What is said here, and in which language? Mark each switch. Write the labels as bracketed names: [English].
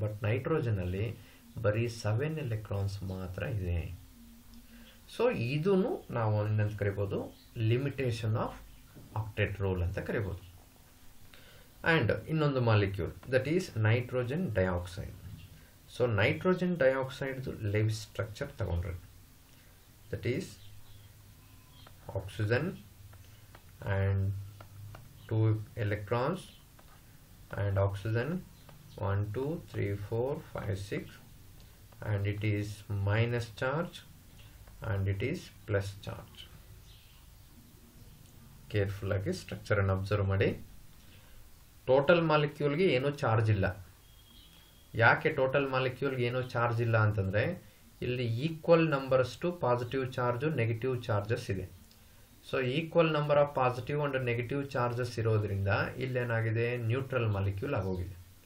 [Kannada] But ನೈಟ್ರೋಜನಲ್ಲಿ ಬರೀ 7 electrons ಮಾತ್ರ ಇದೆ. ಸೊ ಇದೂ ನಾವು ಏನಂತ ಕರಿಬೋದು, ಲಿಮಿಟೇಷನ್ ಆಫ್ ಆಕ್ಟೆಟ್ ರೂಲ್ ಅಂತ ಕರಿಬೋದು. ಆ್ಯಂಡ್ ಇನ್ನೊಂದು molecule that is nitrogen dioxide. So nitrogen ಡೈಆಕ್ಸೈಡ್ದು Lewis structure ತಗೊಂಡ್ರೆ [English] That is oxygen and 2 electrons and oxygen 1 2 3 4 5 6, and it is minus charge and it is plus charge. [Kannada] Careful agi structure ಅನ್ನು observe ಮಾಡಿ. Total ಮಾಲಿಕ್ಯೂಲ್ಗೆ ಏನೂ charge ಇಲ್ಲ. ಯಾಕೆ total ಮಾಲಿಕ್ಯೂಲ್ಗೆ ಏನೂ charge ಇಲ್ಲ ಅಂತಂದರೆ ಇಲ್ಲಿ equal ನಂಬರ್ಸ್ಟು positive charge negative charges ಇದೆ. So equal number of positive and negative charges ಇರೋದ್ರಿಂದ ಇಲ್ಲೇನಾಗಿದೆ, ನ್ಯೂಟ್ರಲ್ ಮಾಲಿಕ್ಯೂಲ್ ಆಗೋಗಿದೆ.